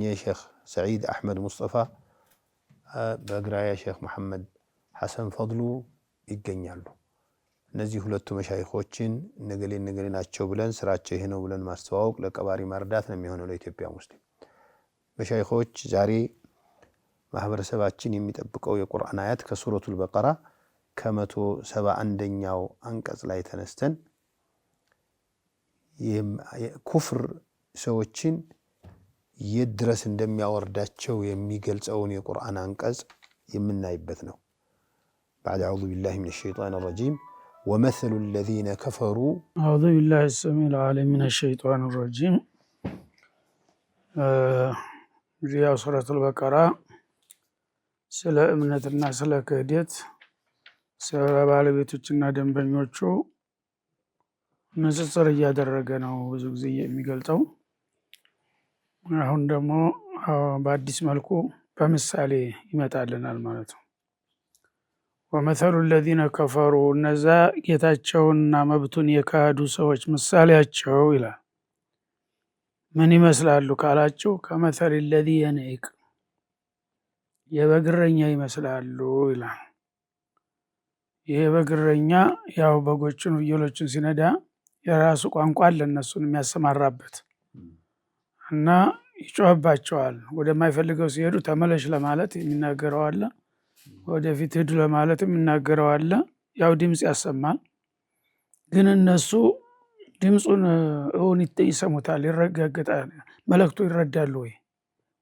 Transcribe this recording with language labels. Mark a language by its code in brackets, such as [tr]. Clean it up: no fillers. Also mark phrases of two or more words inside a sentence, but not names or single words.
[am] ሼኽ ሰዒድ አሕመድ ሙስጠፋ፣ በግራያ ሼኽ መሐመድ ሐሰን ፈድሉ ይገኛሉ። እነዚህ ሁለቱ መሻይኾችን ነገሌ ናቸው ብለን ስራቸው ይሄ ነው ብለን ማስተዋወቅ ለቀባሪ ማርዳት ነው የሚሆነው ለኢትዮጵያ ሙስሊም። መሻይኾች ዛሬ ማህበረሰባችን የሚጠብቀው የቁርአን አያት ከሱረቱል በቀራ ከ171ኛው አንቀጽ ላይ ተነስተን ኩፍር ሰዎችን የድረስ እንደሚያወርዳቸው የሚገልጸውን የቁርአን አንቀጽ የምናይበት ነው። [ar] بعد أعوذ بالله من الشيطان الرجيم ومثل الذين كفروا أعوذ بالله السميع العليم من الشيطان الرجيم [am] ዚያ ሱረቱል በቀራ ስለ እምነትና ስለ ክህደት ስለ ባለቤቶችና ደንበኞቹ ንጽጽር እያደረገ ነው ብዙ ጊዜ የሚገልጸው። አሁን ደግሞ በአዲስ መልኩ በምሳሌ ይመጣልናል ማለት ነው። [ar] ومثل الذين كفروا [am] እነዛ ጌታቸውንና መብቱን የካዱ ሰዎች ምሳሌያቸው ይላል። ምን ይመስላሉ ካላችሁ [ar] كمثل الذي ينعق [am] የበግረኛ ይመስላሉ ይላል። ይሄ በግረኛ ያው በጎቹን ፍየሎችን ሲነዳ የራሱ ቋንቋ አለ እነሱን የሚያሰማራበት እና ይጮህባቸዋል። ወደማይፈልገው ሲሄዱ ተመለሽ ለማለት የሚናገረው አለ፣ ወደፊት ሂዱ ለማለት የሚናገረው አለ። ያው ድምጽ ያሰማል። ግን እነሱ ድምጹን እውን ይሰሙታል፣ ይረጋገጣል። መልእክቱ ይረዳሉ ወይ?